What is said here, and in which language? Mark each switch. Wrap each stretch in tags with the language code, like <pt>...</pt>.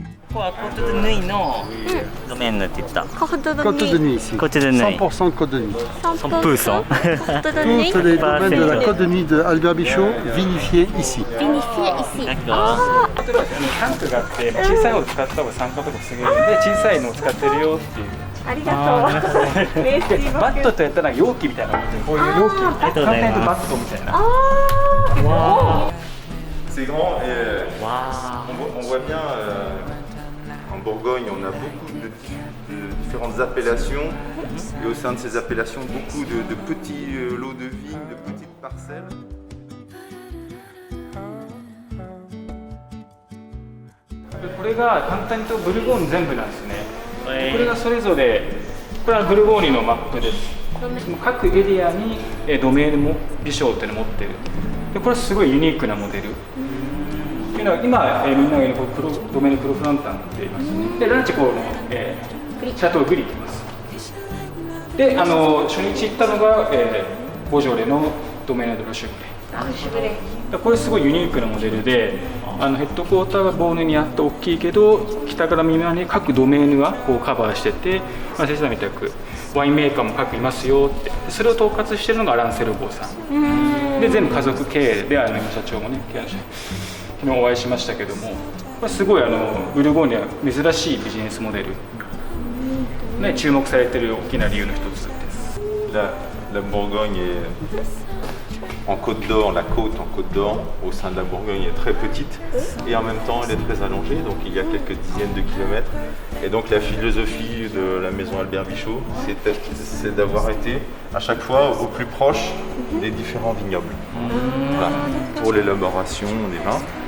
<ja>ここはコートドゥヌイのドメーヌって言った。</ja> <fr>Côte de Côte de Nuit ici. Côte de Nuit. 100% Côte de Nuit. 100%. Côte de Nuit. Tous les domaines de la Côte de Nuit de Albert Bichot vinifiés ici. Vinifié ici. D'accord.</fr> <ja>タンクがあって小さいのを使った方が酸化とか防げるんで小さいのを使ってるよっていう。ありがとう。メッシーバットとやったら容器みたいなのこういう容器ありがとうございます簡単に言うとバットみたいな。わ</ja> <fr>C'est grand et ーわ on voit bien en Bourgogne on a beaucoup de différentes appellations et au sein de ces appellations beaucoup de petits lots de vignes, de petites parcelles.</fr> <ja>これが簡単に言うとブルゴーニュ全部なんですね。ー。これがそれぞれこれはブルゴーニュのマップです。各エリアにドメーヌもビショーっていうのを持ってる。でこれすごいユニークなモデル。っていうのは今みんながいるドメーヌプロフランタンって言いますね。でランチコーのシャトーグリって言います。で初日行ったのがボジョレのドメーヌドロシュブレ。これすごいユニークなモデルでヘッドクォーターがボーヌにあって大きいけど北から南まで各ドメーヌはこうカバーしてて、先生みたくワインメーカーも各いますよってそれを統括してるのがアラン・セルボーさんで全部家族経営で今社長もね昨日お会いしましたけどもこれすごいブルゴーニュは珍しいビジネスモデル、ね、注目されてる大きな理由の一つです。</ja> <fr>La Bourgogne est en Côte d'Or, la côte en Côte d'Or au sein de la Bourgogne est très petite et en même temps elle est très allongée, donc il y a quelques dizaines de kilomètres. Et donc la philosophie de la maison Albert Bichot, c'est d'avoir été à chaque fois au plus proche des différents vignobles, voilà, pour l'élaboration des vins.</fr>